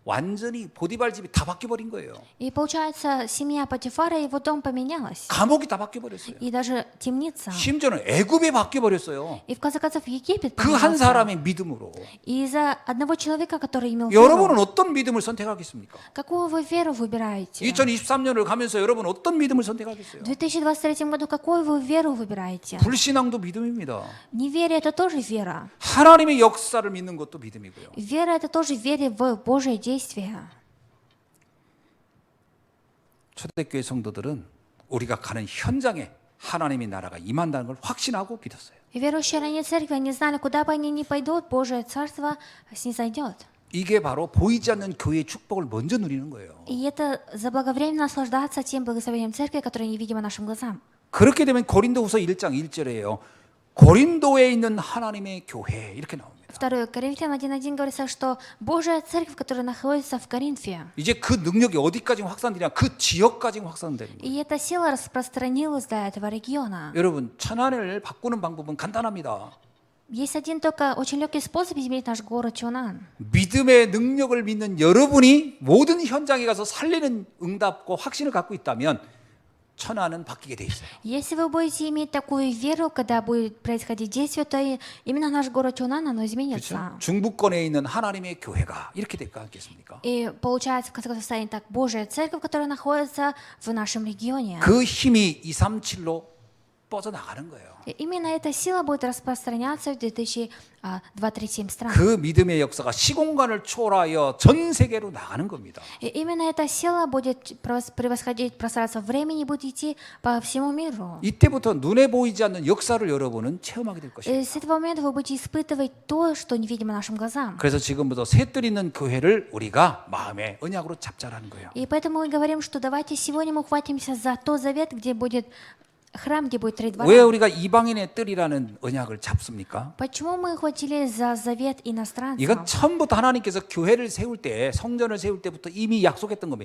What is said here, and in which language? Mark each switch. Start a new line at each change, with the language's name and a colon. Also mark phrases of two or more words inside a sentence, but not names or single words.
Korean: 완전히 보디발 집이 다 바뀌어 버린 거예요.
Russian: И получается, семья Патифара, его дом поменялась.
Korean: 감옥이 다 바뀌어 버렸어요.
Russian: И даже темница.
Korean: 심지어는 애굽에 바뀌어 버렸어요.
Russian: И в конце концов Египет
Korean: 그 한
Russian: поменялся.
Korean: 사람의 믿음으로.
Russian: И из-за одного человека, который имел
Korean: 여러분은
Russian: веру.
Korean: 어떤 믿음을 선택하겠습니까?
Russian: Какую вы веру выбираете?
Korean: 2023년을 가면서 여러분 어떤 믿음을 선택하겠어요?
Russian: В 2023 году какую вы веру выбираете?
Korean: 불신앙도 믿음입니다.
Russian: Неверие – это тоже вера.
Korean: 하나님의 역사를 믿는 것도 믿음이고요.
Russian: Вера – это тоже вера в Божие действие.
Korean: 초대교회 성도들은 우리가 가는 현장에 하나님의 나라가 임한다는 걸 확신하고 믿었어요.
Russian: И верующие ранее церкви, они знали, куда бы они ни пойдут, Божие Царство снизойдет.
Korean: 이게 바로 보이지 않는 교회의 축복을 먼저 누리는 거예요.
Russian: И это заблаговременно наслаждаться тем благословением церкви, которое невидимо нашим глазам.
Korean: 그렇게 되면 고린도후서 1장 1절에요. 고린도에 있는 하나님의 교회 이렇게 나옵니다.
Russian: 2 Коринфянам 1:1 говорится, что Божья церковь, которая находится в Коринфе,
Korean: 이제 그 능력이 어디까지 확산되냐? 그 지역까지 확산되는 거예요.
Russian: и эта сила распространилась до этого региона.
Korean: 여러분, 천안을 바꾸는 방법은 간단합니다.
Russian: Есть один только очень легкий способ изменить наш город Чонан.
Korean: 믿음의 능력을 믿는 여러분이 모든 현장에 가서 살리는 응답과 확신을 갖고 있다면 천안은 바뀌게 돼 있어요.
Russian: Если вы будете иметь такую веру, когда будет происходить действие, то именно наш город Чонан, оно изменится.
Korean: 그렇죠? 중부권에 있는 하나님의 교회가 이렇게 될 것 같겠습니까?
Russian: И получается, в конце концов, станет так Божья церковь, которая находится в нашем регионе.
Korean: 그 힘이 237로 뻗어나가는 거예요.
Russian: И именно эта сила будет распространяться в 2027 стран.
Korean: 그 믿음의 역사가 시공간을 초월하여 전 세계로 나가는 겁니다.
Russian: И именно эта сила будет превосходить пространство времени, будет идти по всему миру.
Korean: 이때부터 눈에 보이지 않는 역사를 여러분은 체험하게 될 것입니다.
Russian: И с этого момента вы будете испытывать то, что невидимо нашим глазам.
Korean: 그래서 지금부터 셋들 있는 교회를 우리가 마음의 언약으로 잡자라는 거예요.
Russian: И поэтому мы говорим, что давайте сегодня мы ухватимся за тот завет, где будет храм, где будет 3 двора.
Korean: 왜 우리가 이방인의 뜰이라는 언약을 잡습니까?
Russian: Почему мы ухватились за завет иностранцев?
Korean: 이건 처음부터 하나님께서 교회를 세울 때, 성전을 세울 때부터 이미 약속했던 겁니다.